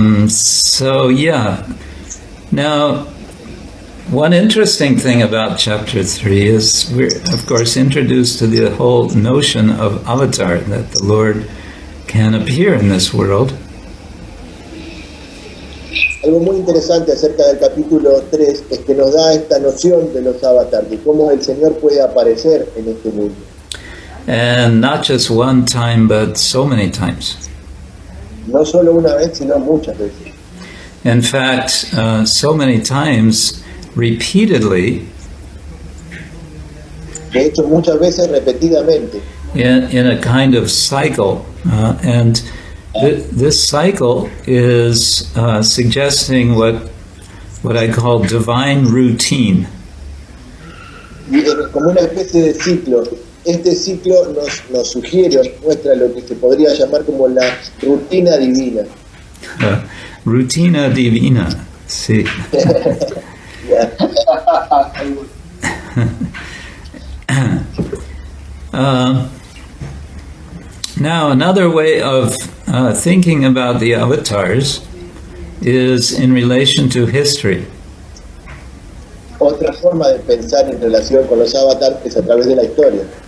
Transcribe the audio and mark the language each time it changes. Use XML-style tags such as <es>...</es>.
<en>So yeah. Now, one interesting thing about chapter 3 is we're, of course, introduced to the whole notion of avatar, that the Lord can appear in this world.</en> <es>Algo muy interesante acerca del capítulo 3 es que nos da esta noción de los avatares, de cómo el Señor puede aparecer en este mundo.</es> <en>And not just one time, but so many times.</en> <es>No solo una vez, sino muchas veces.</es> <en>In fact, so many times, repeatedly,</en> <es>De hecho, muchas veces repetidamente.</es> <en>in a kind of cycle. And this cycle is suggesting what I call divine routine.</en> <es>Y como una especie de ciclo. Este ciclo nos sugiere, nos muestra lo que se podría llamar como la rutina divina. Rutina divina, sí.</es> <en>Now, another way of thinking about the avatars is in relation to history.</en> <es>Otra forma de pensar en relación con los avatares es a través de la historia.</es>